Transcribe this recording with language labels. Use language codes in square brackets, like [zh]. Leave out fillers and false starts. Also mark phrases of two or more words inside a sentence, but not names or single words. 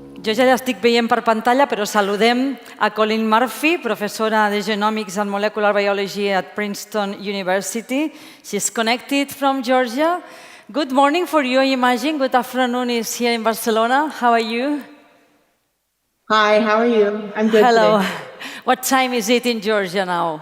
[ca] Jo ja l'estic veient per pantalla, però saludem a Coleen Murphy, professora de [en] Genomics and Molecular Biology at Princeton University. She's connected from Georgia. Good morning for you, I imagine. Good afternoon is here in Barcelona. How are you? Hi, how are you? I'm good Hello. today. What time is it in Georgia now?